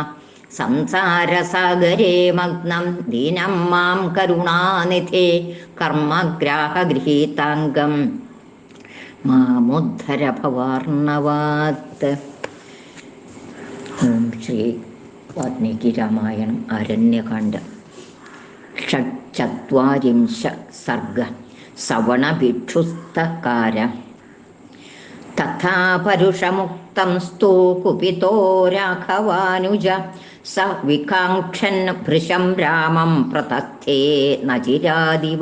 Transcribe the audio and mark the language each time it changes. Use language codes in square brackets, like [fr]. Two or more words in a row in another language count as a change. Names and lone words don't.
[sa] സംസാരസാഗരേ മഗ്നം ദീനം മാം കരുണാനിധേ കർമ്മഗ്രാഹഗൃഹീതാംഗം മാമുദ്ധര ഭവാർണവാത്. ഓം ശ്രീ വാൽമീകി രാമായണം അരണ്യകാണ്ഡം. षट्चत्वारिंश सर्ग सवणभिक्षुस्तकार. तथा परुषमुक्तं स्तु कुपितो राघवानुज स विकाङ्क्षन् भृशं रामं प्रतस्थे न चिरादिव.